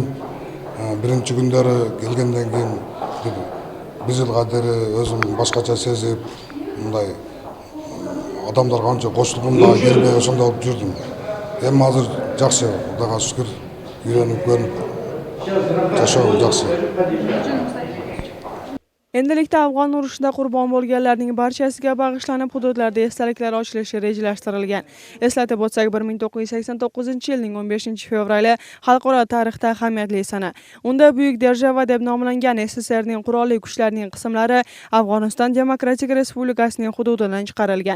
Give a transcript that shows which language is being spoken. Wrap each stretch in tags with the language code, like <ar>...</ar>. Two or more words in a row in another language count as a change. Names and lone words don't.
<ky>Биринчи күндөрү келгенден кийин бир жылга бери өзүм башкача сезип, мындай адамдарга анча кошулгум да келбей ошондой болуп жүрдүм. Эми азыр жакшы, Кудайга шүкүр, үйрөнүп көрүп жашоо жакшы.</ky> <uz>Endilikda Afg'on urushida qurbon bo'lganlarning barchasiga bag'ishlanib hududlarda esdaliklar ochilishi rejalashtirilgan. Eslatib o'tsak, 1989-yilning 15-fevrali xalqaro tarixda ahamiyatli sana. Unda Buyuk Держава deb nomlangan SSRning qurolli kuchlarining qismlari Afg'oniston Demokratik Respublikasining hududidan chiqarilgan.</uz>